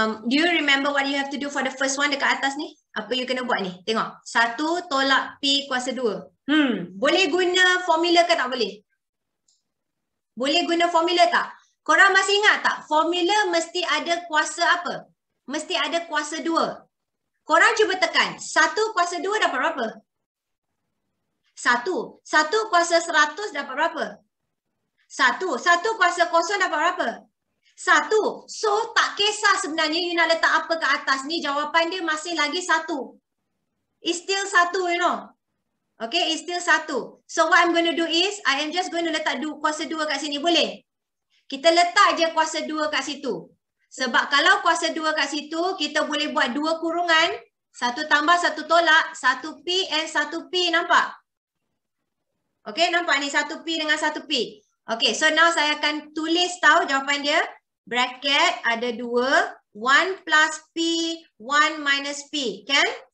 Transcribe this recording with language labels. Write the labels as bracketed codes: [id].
[en] Do you remember what you have to do for the first one [ms] dekat atas ni? Apa you kena buat ni? Tengok. 1 tolak P kuasa 2. Boleh guna formula ke tak boleh? Boleh guna formula tak? Korang masih ingat tak? Formula mesti ada kuasa apa? Mesti ada kuasa 2. Korang cuba tekan. 1 kuasa 2 dapat berapa? 1. 1 kuasa 100 dapat berapa? 1. 1 kuasa 0 dapat berapa? 1. So tak kisah sebenarnya you nak letak apa ke atas ni, jawapan dia masih lagi 1. [en] It's still 1, you know. Okay, it's still 1. So what I'm going to do is, I am just going to [ms] letak kuasa 2 kat sini. Boleh? Kita letak je kuasa 2 kat situ. Sebab kalau kuasa 2 kat situ, kita boleh buat 2 kurungan. 1 tambah 1 tolak, 1P and 1P, nampak? Okay, nampak ni 1P dengan 1P. Okay, [en] so now [ms] saya akan tulis tahu jawapan dia. Bracket ada 2, [en] 1 plus P, 1 minus P. [ms] Kan?